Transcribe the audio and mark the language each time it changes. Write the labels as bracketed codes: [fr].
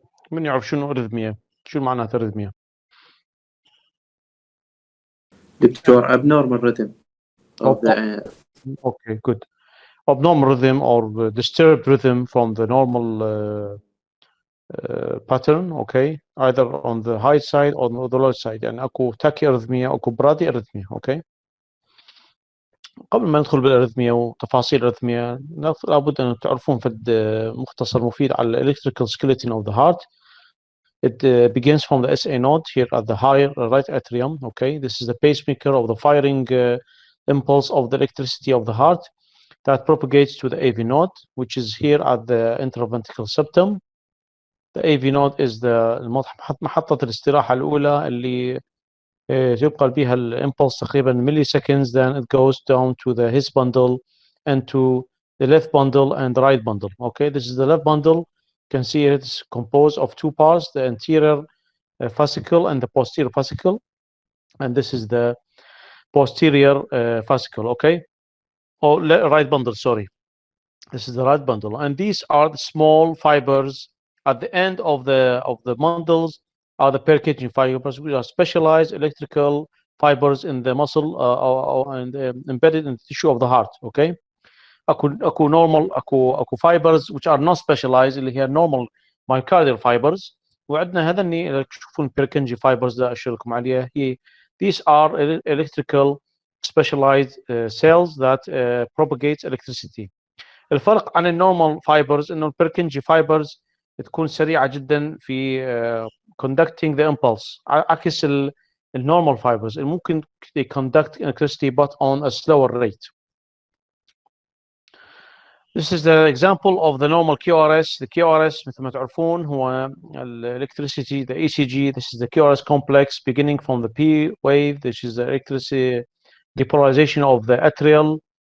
[ar] من يعرف شنو arrhythmia؟ شو معناتها arrhythmia؟ [en] Doctor abnormal rhythm of the Okay, good. Abnormal rhythm or disturbed rhythm from the normal pattern, okay, either on the high side or on the low side. [ar] يعني اكو tachyarrhythmia اكو bradyarrhythmia. [en] okay. [ar] قبل ما ندخل بالارثميا وتفاصيل الارثميا لابد ان تعرفون فد مختصر مفيد على [en] electrical skeleton of the heart. It begins from the SA node here at the higher right atrium. Okay, this is the pacemaker of the firing impulse of the electricity of the heart that propagates to the AV node, which is here at the interventricular septum. The AV node is the [ar] محطة الاستراحة الأولى اللي يبقى بها الامبulse تقريبا [en] milliseconds, then it goes down to the his bundle and to the left bundle and the right bundle. Okay, this is the left bundle. You can see it's composed of two parts, the anterior fascicle and the posterior fascicle, and this is the posterior fascicle. Okay, oh, right bundle, sorry, this is the right bundle, and these are the small fibers at the end of the bundles are the Purkinje fibers, which are specialized electrical fibers in the muscle and embedded in the tissue of the heart. [ar] Okay, اكو normal اكو fibers [en] which are not specialized [ar] اللي هي [en] normal myocardial fibers، [ar] وعندنا هذني اللي تشوفون Purkinje fibers ده اشير لكم عليها. [en] هي these are electrical specialized cells that propagates electricity. [ar] الفرق عن النورمال فايبرز انه البيركنجي فايبرز تكون سريعه جدا في [en] conducting the impulse، [ar] عكس النورمال فايبرز اللي ممكن [en] they conduct electricity but on a slower rate. This is the example of the normal QRS. The QRS [ar] مثل ما تعرفون هو [en] electricity, the ECG. This is the QRS complex beginning from the P wave, which is the electricity depolarization of the atrial.